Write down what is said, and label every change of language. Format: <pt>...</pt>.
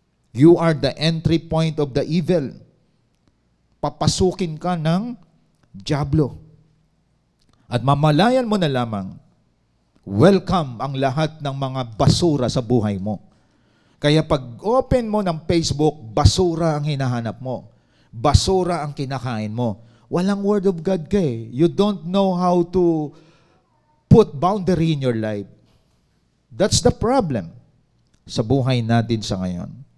<en>You are the entry point of the evil.</en> <tl>Papasukin ka ng dyablo. At mamalayan mo na lamang, welcome ang lahat ng mga basura sa buhay mo. Kaya pag open mo ng Facebook, basura ang hinahanap mo. Basura ang kinakain mo. Walang word of God ka eh.</tl> <en>You don't know how to put boundary in your life. That's the problem</en> <tl>sa buhay natin sa ngayon.</tl>